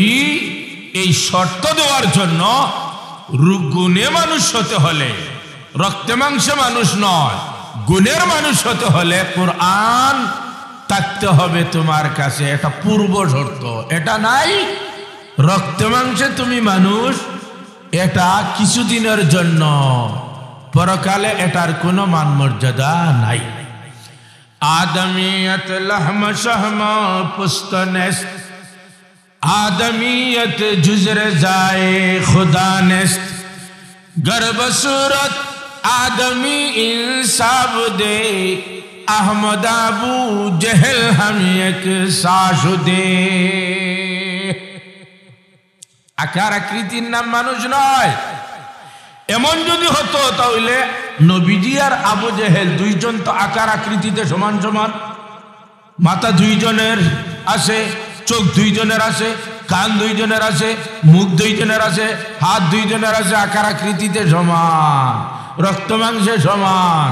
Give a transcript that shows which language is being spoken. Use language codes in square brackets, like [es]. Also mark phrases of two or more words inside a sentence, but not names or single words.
[bn] এই শর্ত দেওয়ার জন্য গুণে মানুষ হতে হলে, রক্তে মাংসে মানুষ নয়, গুণের মানুষ হতে হলে কোরআন থাকতে হবে তোমার কাছে, এটা পূর্ব শর্ত। এটা নাই রক্তে মাংসে তুমি মানুষ, এটা কিছুদিনের জন্য, পরকালে এটার কোনো মান মর্যাদা নাই। [fa] آدمیت لحم شحم پوست نیست، آدمیت جز رضای خدا نیست، گر به صورت آدمی انسان بدی، احمد ابوجهل هم یکسان بدی. [bn] আকার আকৃতির নাম মানুষ নয়। এমন যদি হতো তাহলে নবীজি আর আবু জেহেল দুইজন তো আকার আকৃতিতে সমান সমান, মাথা দুইজনের আছে, চোখ দুইজনের আছে, কান দুইজনের আছে, মুখ দুইজনের আছে, হাত দুইজনের আছে, আকার আকৃতিতে সমান, রক্ত মাংসে সমান।